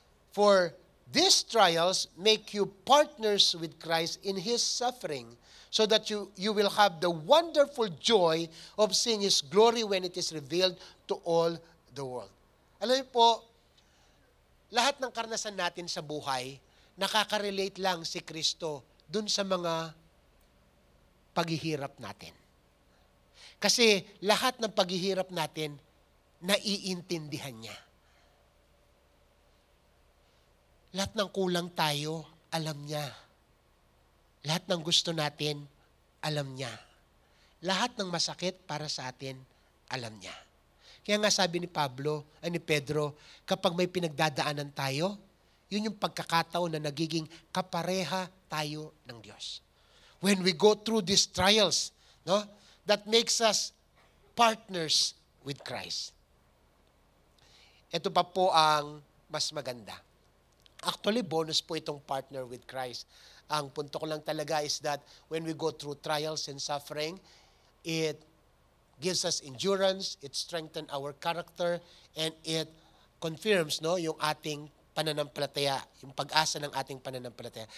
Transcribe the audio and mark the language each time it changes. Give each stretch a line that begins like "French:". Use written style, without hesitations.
English: For these trials make you partners with Christ in His suffering, so that you will have the wonderful joy of seeing His glory when it is revealed to all the world.
Filipino: Alam niyo po, lahat ng karanasan natin sa buhay, nakaka-relate lang si Kristo dun sa mga paghihirap natin. Kasi lahat ng paghihirap natin, naiintindihan niya. Lahat ng kulang tayo, alam niya. Lahat ng gusto natin, alam niya. Lahat ng masakit para sa atin, alam niya. Kaya nga sabi ni Pedro, kapag may pinagdadaanan tayo, yun yung pagkakataon na nagiging kapareha tayo ng Diyos.
English: When we go through these trials, no, that makes us partners with Christ.
Filipino: Ito pa po ang mas maganda. Actually, bonus po itong
English: partner with Christ.
Filipino: Ang punto ko lang talaga
English: is that when we go through trials and suffering, it gives us endurance, it strengthens our character, and it confirms
Filipino: yung ating pananampalataya, yung pag-asa ng ating pananampalataya.